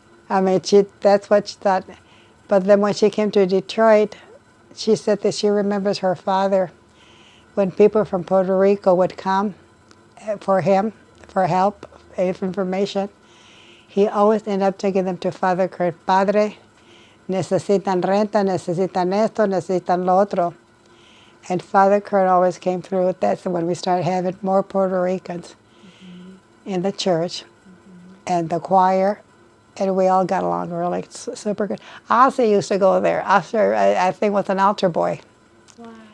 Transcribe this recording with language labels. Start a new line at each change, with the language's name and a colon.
English: I mean, that's what she thought. But then when she came to Detroit, she said that she remembers her father. When people from Puerto Rico would come for him, for help, information, he always ended up taking them to Father Kern.
Spanish: Padre, necesitan renta, necesitan esto, necesitan lo otro.
English: And Father Kern always came through with that. So when we started having more Puerto Ricans in the church and the choir, and we all got along really super good. Ozzy used to go there. Ozzy, I think, was an altar boy. Wow.